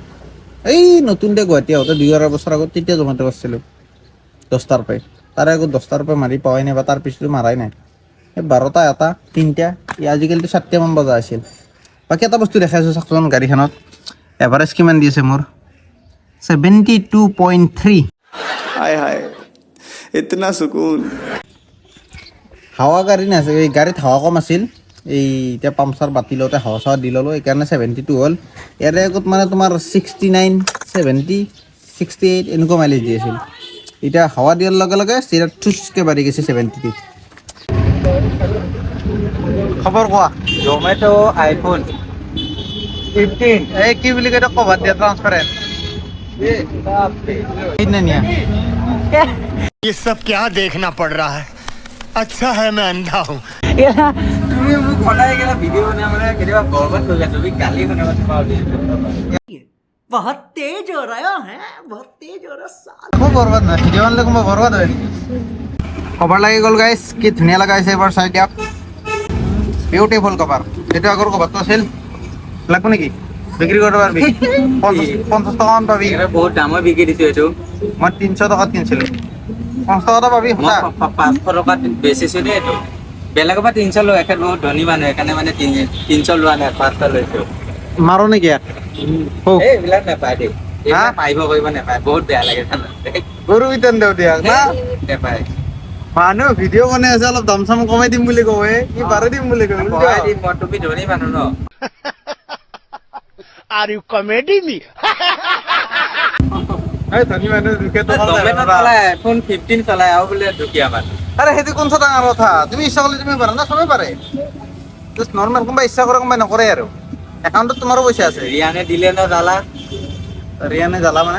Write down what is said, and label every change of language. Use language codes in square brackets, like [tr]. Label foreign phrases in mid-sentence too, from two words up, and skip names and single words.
[as] এই নতুনকৈ গুৱাহাটী আহোঁতে 2-2.5 বছৰ আগত তেতিয়া জমাটো কৰিছিলোঁ 10টাৰ পৰাই, তাৰে আগত 10টাৰ পৰা মাৰি পোৱাই নাই, বা তাৰ পিছতো মাৰাই নাই। এই 12টা, 1টা, 3টা, আজিকালিতো 4টামান বজা আছিল। বাকী এটা বস্তু দেখাই আছোঁ চাওকচোন, গাড়ীখনত এভাৰেজ কিমান দি আছে মোৰ, 72.3। [hi] हाय हाय इतना सुकून। [as] হাৱা গাড়ী নাছিল, এই গাড়ীত হাৱা কম আছিল, এই এতিয়া পামচাৰ বাতি লওঁতে হাৱা চাৱা দি ল'লোঁ, সেইকাৰণে 72 হ'ল। ইয়াৰে আগত মানে তোমাৰ 69, 70, 68 এনেকুৱা মাইলেজ দি আছিল। এতিয়া হাৱা দিয়াৰ লগে লগে চিৰা ঠুচকৈ বাঢ়ি গৈছে 72। খবৰ কোৱা। জমেটো আইফোন 15 এই কি বুলি কয়, কভাৰ দিয়া ট্ৰান্সপাৰেণ্ট নিয়া। [hi] ये सब क्या देखना पड़ रहा है। अच्छा है मैं अंधा हूँ। [as] তুমি মোক সদায় কেলা ভিডিঅ' বনাই মানে কেতিয়াবা গৰ্বত হৈ যায়, তুমি গালি শুনিব তোমাৰ [hi] बहुत तेज हो रहा है, बहुत तेज हो रहा है। [as] মই বৰবাদ নহয়, ভিডিঅ' বনালে কোনোবা বৰবাদ হয় নেকি? কভাৰ লাগি গ'ল গাইছ, কি ধুনীয়া লগা হৈছে এইবাৰ, চাই দিয়ক, [en] beautiful cover. [as] এইটো আগৰ কভাৰটো আছিল, লাগব নেকি? বিক্ৰী কৰিব পাৰবি, 50 টকামান পাবি। বহুত দামত বিকি দিছো এইটো, মই 300 টকাত কিনিছিলোঁ, 50 টকা পাবি মই সঁচা। 500 টকাত বেচিছো দেই এইটো। বেলেগৰ পৰা 300 লওঁ, এখেত বহুত ধনী মানুহ, সেইকাৰণে মানে 300 লোৱা নাই, 500 লৈছো। মাৰো নেকি ইয়াক? এই এইবিলাক নাপায় দেই, এইবিলাক পাৰিব কৰিব নাপায়, বহুত বেয়া লাগে জানা। গৰু বিতন দেও দিয়াক না, নাপায়। মানুহ ভিডিঅ' বনাই আছে, অলপ দাম চাম কমাই দিম বুলি কওঁ, কি বাৰে দিম বুলি কওঁ। বঢ়াই দিম মই, তুমি ধনী মানুহ ন। [en] Are you comedy me. [as] এই ধনী মানুহ দুখীয়া টকা জমেটো চলাই আইফোন 15 চলাই আৰু বোলে দুখীয়া মানুহ। আৰে সেইটো কোনটো ডাঙৰ কথা, তুমি ইচ্ছা কৰিলে তুমি পাৰা না, চবেই পাৰে। [en] just normal, [as] কোনোবাই ইচ্ছা কৰে কোনোবাই নকৰে আৰু। একাউণ্টত তোমাৰো পইচা আছে। ৰিয়ানে দিলে ন জ্বালা, ৰিয়ানে জ্বালা মানে